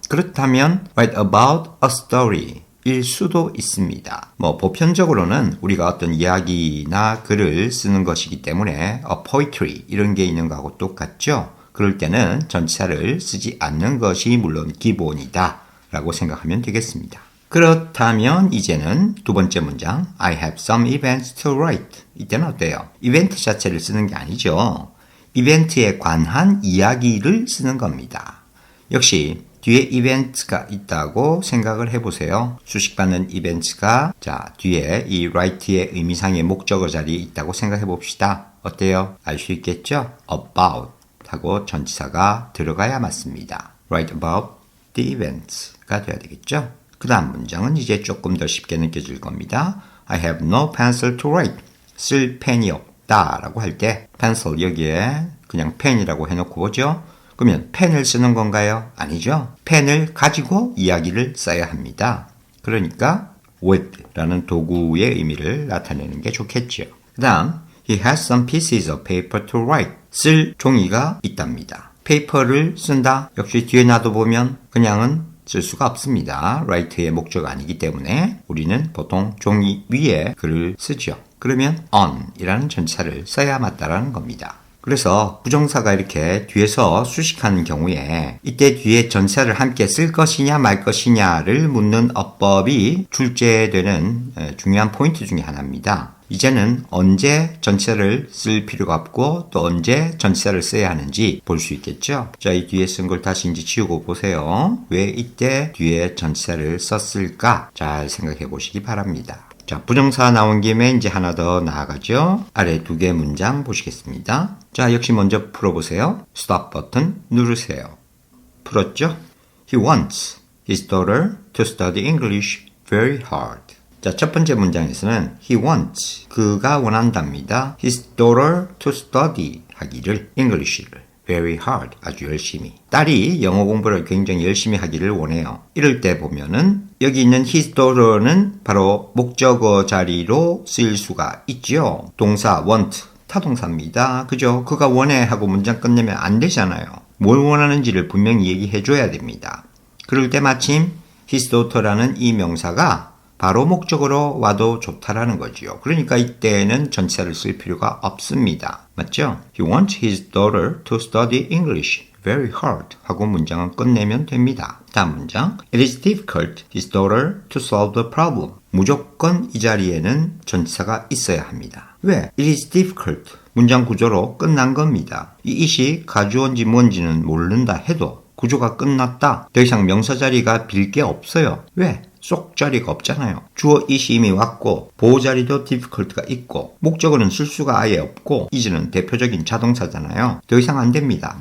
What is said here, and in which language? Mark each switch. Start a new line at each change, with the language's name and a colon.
Korean: 그렇다면
English: write about a story
Korean: 일 수도 있습니다. 보편적으로는 우리가 어떤 이야기나 글을 쓰는 것이기 때문에 poetry 이런 게 있는 거하고 똑같죠. 그럴 때는 전치사를 쓰지 않는 것이 물론 기본이다 라고 생각하면 되겠습니다. 그렇다면 이제는 두 번째 문장
English: I have some events to write.
Korean: 이때는 어때요? 이벤트 자체를 쓰는 게 아니죠. 이벤트에 관한 이야기를 쓰는 겁니다. 역시 뒤에 이벤트가 있다고 생각을 해보세요. 수식받는 이벤트가 뒤에 이 write의 의미상의 목적어 자리에 있다고 생각해 봅시다. 어때요? 알 수 있겠죠? about 하고 전치사가 들어가야 맞습니다.
English: write about the events
Korean: 가 돼야 되겠죠? 그 다음 문장은 이제 조금 더 쉽게 느껴질 겁니다.
English: I have no pencil to write.
Korean: 쓸 펜이 없다 라고 할 때 pencil 여기에 그냥 펜이라고 해놓고 보죠. 그러면 펜을 쓰는 건가요? 아니죠. 펜을 가지고 이야기를 써야 합니다. 그러니까 with라는 도구의 의미를 나타내는 게 좋겠죠. 그 다음
English: He has some pieces of paper to write.
Korean: 쓸 종이가 있답니다. paper를 쓴다. 역시 뒤에 놔둬보면 그냥은 쓸 수가 없습니다. write의 목적이 아니기 때문에 우리는 보통 종이 위에 글을 쓰죠. 그러면 on이라는 전치사를 써야 맞다라는 겁니다. 그래서 부정사가 이렇게 뒤에서 수식하는 경우에 이때 뒤에 전치사를 함께 쓸 것이냐 말 것이냐를 묻는 어법이 출제되는 중요한 포인트 중에 하나입니다. 이제는 언제 전치사를 쓸 필요가 없고 또 언제 전치사를 써야 하는지 볼 수 있겠죠. 자, 이 뒤에 쓴 걸 다시 이제 지우고 보세요. 왜 이때 뒤에 전치사를 썼을까? 잘 생각해 보시기 바랍니다. 자, 부정사 나온 김에 이제 하나 더 나아가죠. 아래 2개 문장 보시겠습니다. 자, 역시 먼저 풀어보세요. 스톱 버튼 누르세요. 풀었죠?
English: He wants his daughter to study English very hard.
Korean: 자, 첫 번째 문장에서는
English: he wants,
Korean: 그가 원한답니다.
English: his daughter to study
Korean: 하기를,
English: English를 very hard,
Korean: 아주 열심히. 딸이 영어 공부를 굉장히 열심히 하기를 원해요. 이럴 때 보면은 여기 있는 his daughter는 바로 목적어 자리로 쓰일 수가 있죠. 동사 want, 타동사입니다. 그죠? 그가 원해 하고 문장 끝내면 안 되잖아요. 뭘 원하는지를 분명히 얘기해 줘야 됩니다. 그럴 때 마침
English: his daughter
Korean: 라는 이 명사가 바로 목적으로 와도 좋다라는 거지요. 그러니까 이때는 전치사를 쓸 필요가 없습니다. 맞죠?
English: He wants his daughter to study English very hard
Korean: 하고 문장은 끝내면 됩니다. 다음 문장.
English: It is difficult his daughter to solve the problem.
Korean: 무조건 이 자리에는 전치사가 있어야 합니다. 왜?
English: It is difficult.
Korean: 문장 구조로 끝난 겁니다. 이 it이 가주어인지 뭔지는 모른다 해도 구조가 끝났다. 더 이상 명사 자리가 빌 게 없어요. 왜? 쏙 자리가 없잖아요. 주어 it이 이미 왔고 보호 자리도 difficult가 있고 목적어는 쓸 수가 아예 없고 is는 대표적인 자동사잖아요. 더 이상 안 됩니다.